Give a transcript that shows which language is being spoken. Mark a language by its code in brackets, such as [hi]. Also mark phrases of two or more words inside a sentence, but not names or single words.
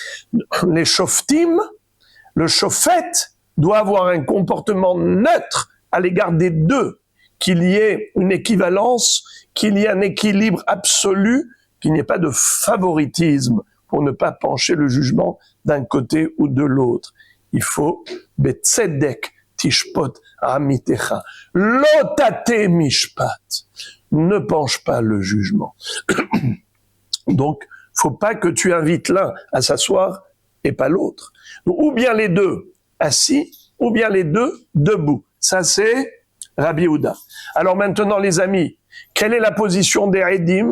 [fr] Les shoftim, le shofet doit avoir un comportement neutre à l'égard des deux, qu'il y ait une équivalence, qu'il y ait un équilibre absolu, qu'il n'y ait pas de favoritisme pour ne pas pencher le jugement d'un côté ou de l'autre. Il faut [he] בצדק תשפט עמיתך לא תטה משפט. [fr] Ne penche pas le jugement. Donc, faut pas que tu invites l'un à s'asseoir et pas l'autre. Ou bien les deux assis, ou bien les deux debout. Ça, c'est Rabbi Yehuda. Alors maintenant, les amis, quelle est la position des Edim?